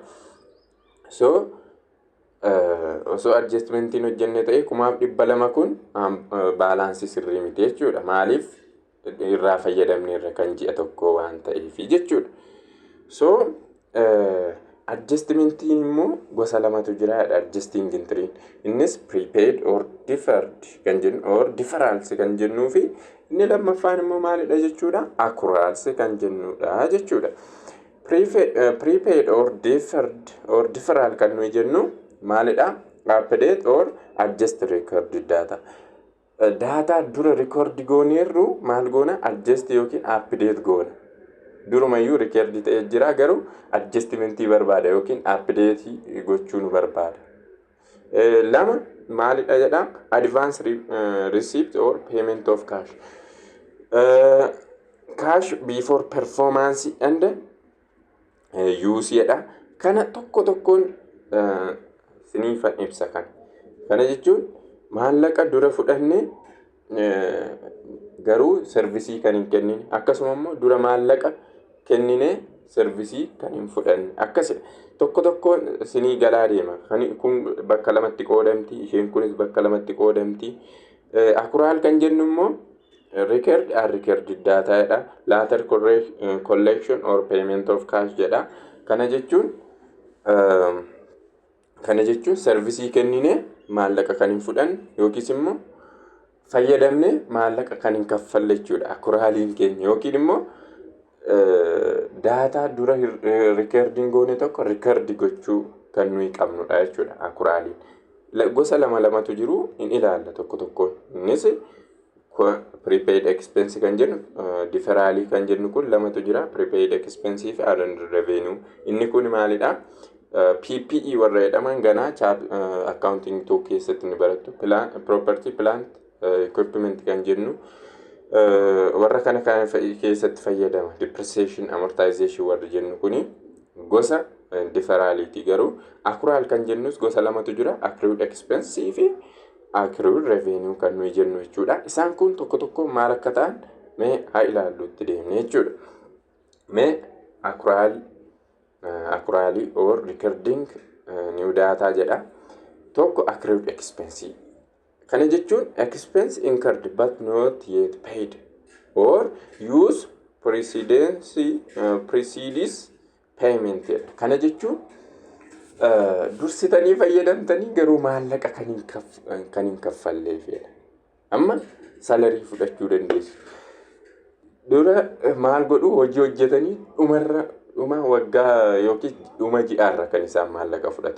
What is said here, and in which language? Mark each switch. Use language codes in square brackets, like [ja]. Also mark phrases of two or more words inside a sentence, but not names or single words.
[om] So osoo adjustmentiin hojjenne ta'e 200,000 kun balance sirrii miti jechuudha. Maaliif irraa fayyadamneerra kan ji'a tokko waan ta'eef jechuudha. So adjustmentiin immoo gosa lamatu jira. [en] Adjusting entry [om] innis [en] prepaid or deferred [om] kan jennu or deferrals kan jennuu fi inni lammaffaan immoo maalidha jechuudha? Accruals kan jennudha jechuudha. [en] Prepaid or deferred or deferral [om] kan nuyi jennu maalidha? [en] Update or adjust record data. [om] Data dura record gooneerru maal goona? Adjust yookiin update goona. Durumayyuu record ta'ee jira garuu adjustmentii barbaada yookiin update gochuu nu barbaada. Lama maalidha jedha? [en] Advance receipt or payment of cash. Cash before performance and use jedha. [om] Kana tokkoon siniifan ibsa kan. Kana jechuun maallaqa dura fudhanne garuu servisii kan hin kennine. Akkasuma immoo dura maallaqa kennine servisii kan hin fudhanne. Akkasidha. Tokkoon sinii galaa deema. Kun bakka lamatti qoodamti. Isheen kunis bakka lamatti qoodamti. Accrual kan jennu immoo [en] record data [om] jedha. [en] Later collection or payment of cash jedha. [om] Kana jechuun servisii kennine maallaqa kan hin fudhanne yookiis immoo fayyadamne maallaqa kan hin kaffalle jechuudha. Accrualiin keenya yookiin immoo data dura recording goone tokko record gochuu kan nuyi qabnudha jechuudha. Accrualiin gosa lamatu jiru in ilaalla tokkoon. Innis [en] prepaid expense [om] kan jennu deferralii kan jennu kun lamatu jira. [en] Prepaid expense fi earned revenue. [om] Inni kun maalidha? PPE warra jedhaman ganaa accounting tokko keessatti ni barattu. [en] Property plant equipment [om] kan jennu warra kana keessatti fayyadama. [en] Depreciation amortization [om] warra jennu kuni gosa deferraliiti. Garuu accrual kan jennus gosa lamatu jira. [en] Accrued expense [om] fi [en] accrued revenue [om] kan nuyi jennu jechuudha. Isaan kun tokko maal akka ta'an mee haa ilaalluutti deemne jechuudha. [en] Mee accrual or recording new data jedha. Tokko accrued expense. [om] Kana jechuun [en] expense incurred but not yet paid or use precedes payment. [om] Kana jechuun dursitanii fayyadamtanii garuu maallaqa kan hin kaffalleefidha. Amma salarii fudhachuu dandeessu. Dura maal godhu hojii hojjetanii dhuma waggaa yookiin dhuma ji'aarra kan isaan maallaqa fudhatan.